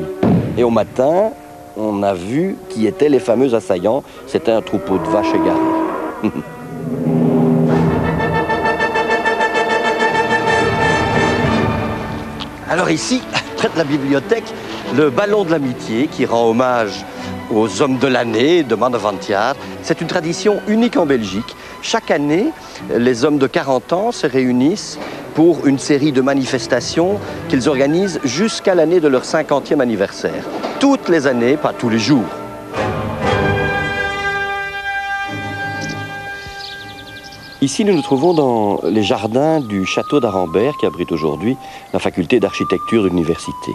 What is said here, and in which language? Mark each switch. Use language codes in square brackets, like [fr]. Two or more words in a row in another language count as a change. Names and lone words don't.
[fr] Et au matin, on a vu qui étaient les fameux assaillants. C'était un troupeau de vaches égarées. Alors ici, près de la bibliothèque, le ballon de l'amitié qui rend hommage aux hommes de l'année, [nl] de Man van het jaar. [fr] C'est une tradition unique en Belgique. Chaque année, les hommes de 40 ans se réunissent pour une série de manifestations qu'ils organisent jusqu'à l'année de leur 50e anniversaire. Toutes les années, pas tous les jours. Ici, nous nous trouvons dans les jardins du château d'Arambert qui abrite aujourd'hui la faculté d'architecture de l'université.